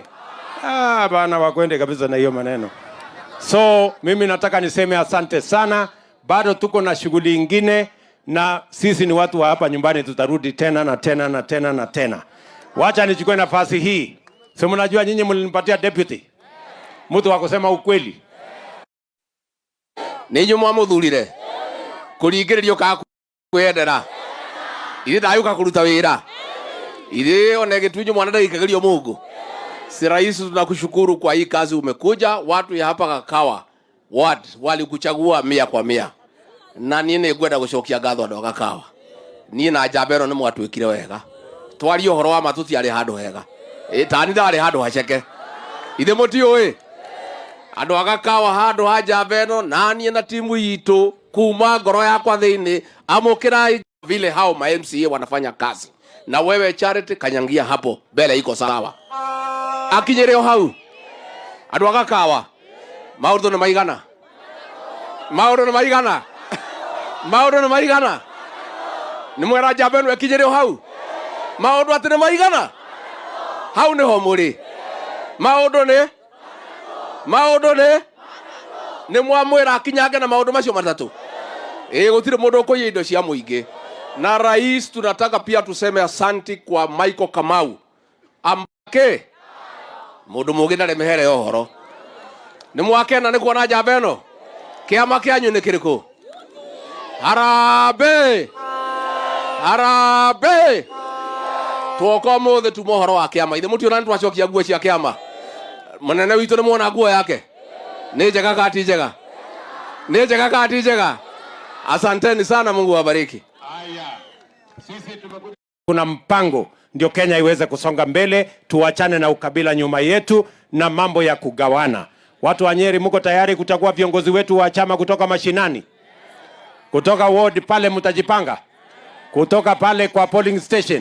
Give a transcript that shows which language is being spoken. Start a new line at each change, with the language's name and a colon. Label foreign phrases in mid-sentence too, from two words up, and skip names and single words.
Swahili: Bana wakwende kabisa na hiyo maneno. So mimi nataka niseme asante sana. Bado tuko na shughuli ingine, na sisi ni watu wa hapa nyumbani, tutarudi tena na tena na tena na tena. Wacha nichukue nafasi hii. Si mnajua nyinyi mlinipatia deputy, mtu wa kusema ukweli.
Kikuyu: Nĩ inyuĩ mwamuthurire kũringĩrĩrio ka kwendera ithe ndayũka kũruta wĩra ithe one gĩtunyu mwana ndagĩkagĩrio Mungu.
Swahili: Si rais, tunakushukuru kwa hii kazi umekuja. Watu ya hapa Kakawa ward walikuchagua 100%.
Kikuyu: Na niĩ nĩ ngwenda gũcokia ngatho andũ a Kakawa. Niĩ na Njamba ĩno nĩ mwatwĩkire wega. Twaria ũhoro wa matuti arĩ handũ hega. Tani ndarĩ handũ haceke. Ithe mũtiũĩ andũ a Kakawa handũ ha Njamba ĩno na niĩ na timu itũ kuma ngoro yakwa thĩinĩ amũkĩrai
Swahili: vile hao ma MCA wanafanya kazi. Na wewe Charity kanyangia hapo mbele iko sawa.
Kikuyu: Akinyere hau andũ a Kakawa maũndũ nĩ maigana. Maũndũ nĩ maigana. Maũndũ nĩ maigana. Nĩ mwera Njamba ĩno akinyere hau. Maũndũ atĩ nĩ maigana. Hau nĩho mũrĩ. Maũndũ nĩ mwamwĩra akinyange na maũndũ macio matatũ. Gũtirĩ mũndũ ũkũiya indo cia mũingĩ.
Swahili: Na rais, tunataka pia tuseme asanti kwa Michael Kamau ambake
Kikuyu: mũndũ mũgĩ ndarĩ mĩhere ya ũhoro. Nĩ mwakena nĩ kuona Njamba ĩno. Kĩama kĩanyu nĩ kĩrĩkũ? Harambee! Harambee! Tuoka mũthĩ tuma ũhoro wa kĩama. Ithe mũtiona nĩ twacokia nguo cia kĩama. Mũnene witũ nĩ muona nguo yake. Nĩ njega kati njega. Nĩ njega kati njega.
Swahili: Asanteni sana, Mungu awabariki. Kuna mpango ndio Kenya iweze kusonga mbele, tuachane na ukabila nyuma yetu na mambo ya kugawana. Watu wa Nyeri, mko tayari kutakuwa viongozi wetu wa chama kutoka mashinani? Kutoka ward pale mtajipanga? Kutoka pale kwa polling station?